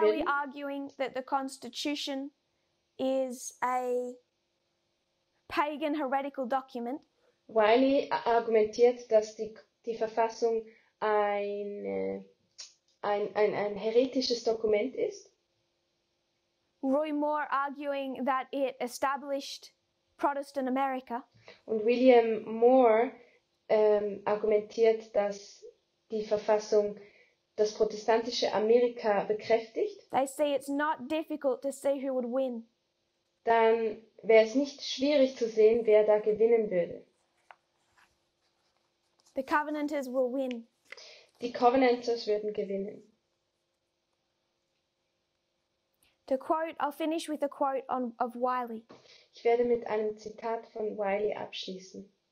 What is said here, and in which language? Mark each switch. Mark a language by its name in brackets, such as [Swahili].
[German] Wiley würden, [English] arguing that the Constitution is a pagan heretical document, [German] Wiley argumentiert, dass die Verfassung ein heretisches Dokument ist. [English] Roy Moore arguing that it established Protestant America, [German] Und William Moore argumentiert, dass die Verfassung das protestantische Amerika bekräftigt. [English] they see it's not difficult to see who would win. [German] Dann wäre es nicht schwierig zu sehen, wer da gewinnen würde. [English] The Covenanters will win. [German] Die Covenanters würden gewinnen. [English] To quote, I'll finish with a quote of Wiley. [German] Ich werde mit einem Zitat von Wiley abschließen.